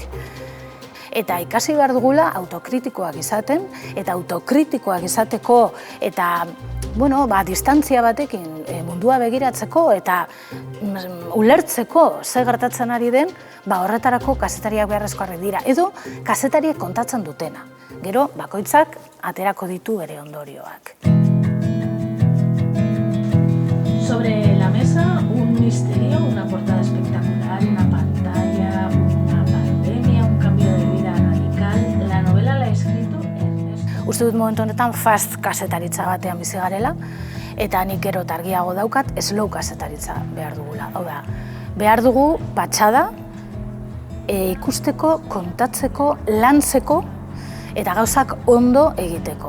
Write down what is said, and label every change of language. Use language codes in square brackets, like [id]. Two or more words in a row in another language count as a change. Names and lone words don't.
[eu] Eta ikasi behar dugula autokritikoak izaten, eta autokritikoak izateko, eta distantzia batekin mundua begiratzeko, eta ulertzeko ze gertatzen ari den, horretarako kazetariak beharrezkoak dira, edo kazetariek kontatzen dutena. Gero, bakoitzak aterako ditu bere ondorioak. [es] Sobre la mesa, un misterio, una portada espectacular, una pantalla, una pandemia, un cambio de vida radical. La novela la ha escrito Ernesto. [eu] Uste dut momentu honetan fast kasetaritza batean bizi garela, eta nik gero eta argiago daukat slow kasetaritza behar dugula. Hau da, behar dugu patxada, ikusteko, kontatzeko, lantzeko, eta gauzak ondo egiteko.